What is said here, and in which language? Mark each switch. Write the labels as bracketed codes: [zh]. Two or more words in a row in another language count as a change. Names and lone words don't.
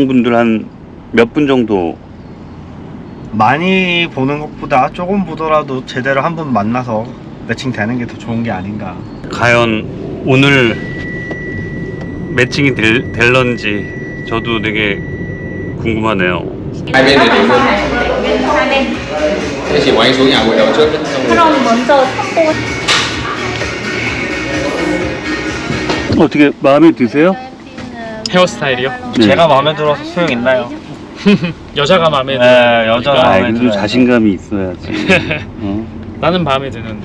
[ko] 여성분들 한 몇 분 정도 많이 보는 것보다 조금 보더라도 제대로 한 번 만나서 매칭되는 게 더 좋은 게 아닌가. 과연 오늘 매칭이 될런지 저도 되게 궁금하네요. [vi] Hai bên địa điểm luôn. Thế chị quay xuống nhà quay đầu trước. [ko] 그럼 먼저 탁구 어떻게 마음에 드세요? 헤어스타일이요? 제가 마음에 들어서 소용 있나요? 여자가 마음에 네, 들어요. 여자가 아, 마음에 그래도 들어요. 자신감이 있어야지. 어? 나는 마음에 드는데